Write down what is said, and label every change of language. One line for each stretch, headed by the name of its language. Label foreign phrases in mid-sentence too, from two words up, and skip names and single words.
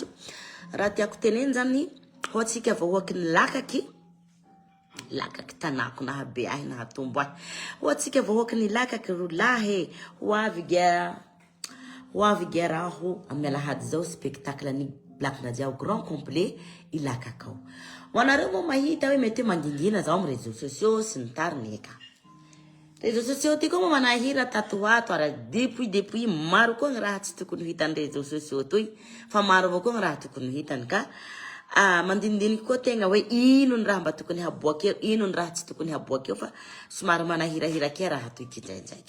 Malagasy: Raha tiako teneny zany ho atsika vahoaky ny lakaky tanako na habe ahy na hatombo ahy. Ho atsika vahoaky ny lakaky rolahy ho avy raho amelahady zao spectacle ny Black Nadia
French: au grand complet
Malagasy: ilakakao. Wanareo mo mahita hoe mety mangingina zao amin'ny
French: réseaux sociaux
Malagasy: sy ny tariny eka.
French: Réseaux sociaux
Malagasy: ty koa mo manahira tatoato ara depuis maro koa ny raha tsy tokony hitany
French: réseaux sociaux
Malagasy: toy fa maro avao koa ny raha tokony hitany ka mandinidiniky koa tegna hoe ino ny raha mba tokony haboaka eo, ino ny raha tsy tokony haboaka eo fa somary manahirahira ke raha toy kindraindraiky.